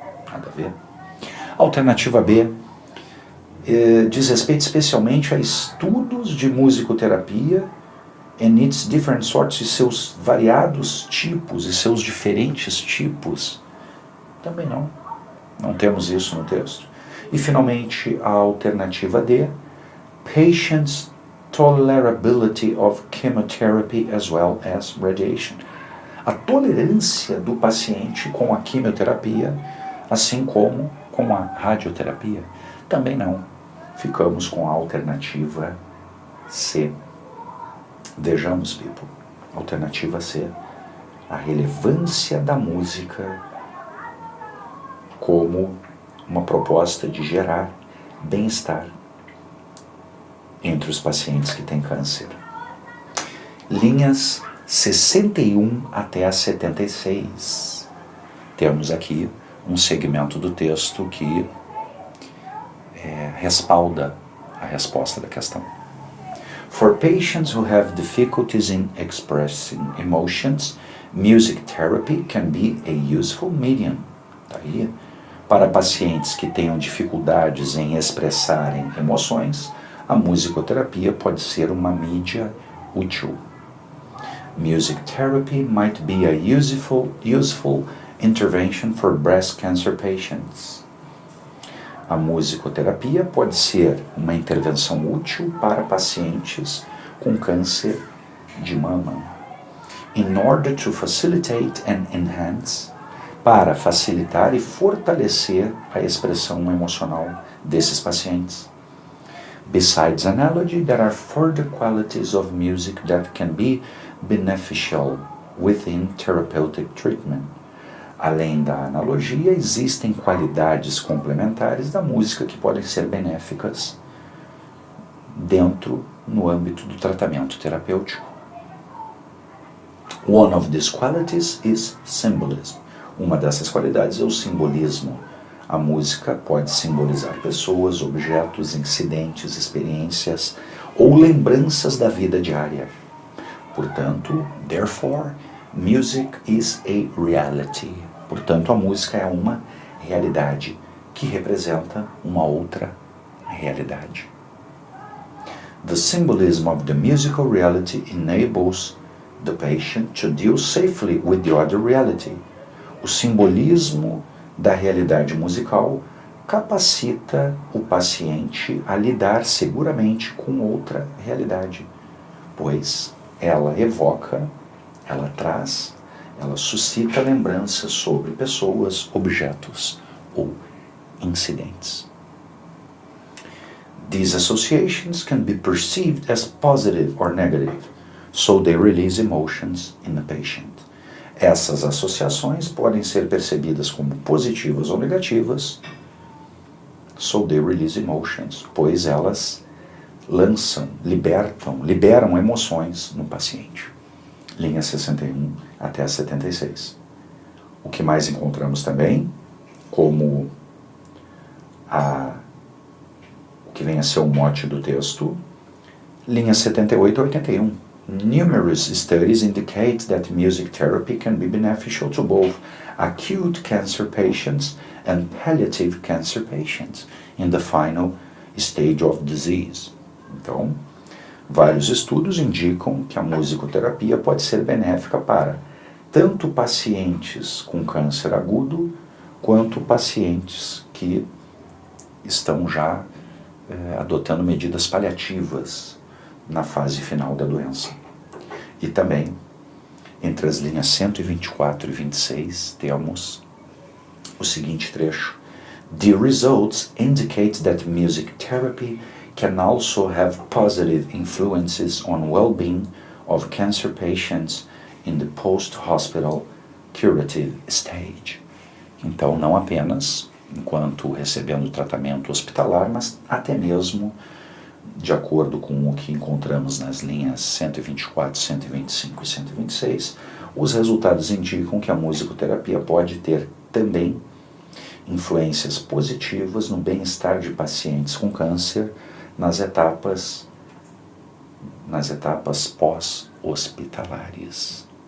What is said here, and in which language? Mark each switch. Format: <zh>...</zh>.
<pt>Nada a ver. Alternativa B diz respeito especialmente a estudos de musicoterapia</pt> <en>and its different sorts,</en> <pt>e seus variados tipos e seus diferentes tipos. Também não temos isso no texto. E finalmente a alternativa D,</pt> <en>patients' tolerability of chemotherapy as well as radiation.</en> <pt>A tolerância do paciente com a quimioterapia, assim como com a radioterapia. Também não. Ficamos com a alternativa C. Vejamos, people. Alternativa C. A relevância da música como uma proposta de gerar bem-estar entre os pacientes que têm câncer. Linhas 61 até a 76. Temos aqui um segmento do texto que respalda a resposta da questão.</pt> <en>For patients who have difficulties in expressing emotions, music therapy can be a useful medium.</en> <pt>Tá aí. Para pacientes que tenham dificuldades em expressarem emoções, a musicoterapia pode ser uma mídia útil.</pt> <en>Music therapy might be a useful intervention for breast cancer patients.</en> <pt>A musicoterapia pode ser uma intervenção útil para pacientes com câncer de mama.</pt> <en>In order to facilitate and enhance,</en> <pt>para facilitar e fortalecer a expressão emocional desses pacientes.</pt> <en>Besides analogy, there are further qualities of music that can be beneficial within therapeutic treatment.</en> <pt>Além da analogia, existem qualidades complementares da música que podem ser benéficas no âmbito do tratamento terapêutico.</pt> <en>One of these qualities is symbolism.</en> <pt>Uma dessas qualidades é o simbolismo. A música pode simbolizar pessoas, objetos, incidentes, experiências ou lembranças da vida diária. Portanto,</pt> <en>therefore, music is a reality.</en> <pt>Portanto, a música é uma realidade que representa uma outra realidade.</pt> <en>The symbolism of the musical reality enables the patient to deal safely with the other reality.</en> <pt>O simbolismo da realidade musical capacita o paciente a lidar seguramente com outra realidade, pois ela evoca, ela traz, ela suscita lembranças sobre pessoas, objetos ou incidentes.</pt> <en>These associations can be perceived as positive or negative, so they release emotions in the patient.</en> <pt>Essas associações podem ser percebidas como positivas ou negativas,</pt> <en>so they release emotions,</en> <pt>pois elas liberam emoções no paciente. Linha 61 até a 76. O que mais encontramos também, como o que vem a ser o mote do texto, linha 78 a 81.</pt> <en>Numerous studies indicate that music therapy can be beneficial to both acute cancer patients and palliative cancer patients in the final stage of disease.</en> <pt>Então, vários estudos indicam que a musicoterapia pode ser benéfica para tanto pacientes com câncer agudo quanto pacientes que estão já adotando medidas paliativas na fase final da doença. E também, entre as linhas 124 e 26, temos o seguinte trecho:</pt> <en>The results indicate that music therapy can also have positive influences on well-being of cancer patients in the post-hospital curative stage.</en> <pt>Então, não apenas enquanto recebendo tratamento hospitalar, mas até mesmo de acordo com o que encontramos nas linhas 124, 125 e 126, os resultados indicam que a musicoterapia pode ter também influências positivas no bem-estar de pacientes com câncer nas etapas pós-hospitalares.</pt>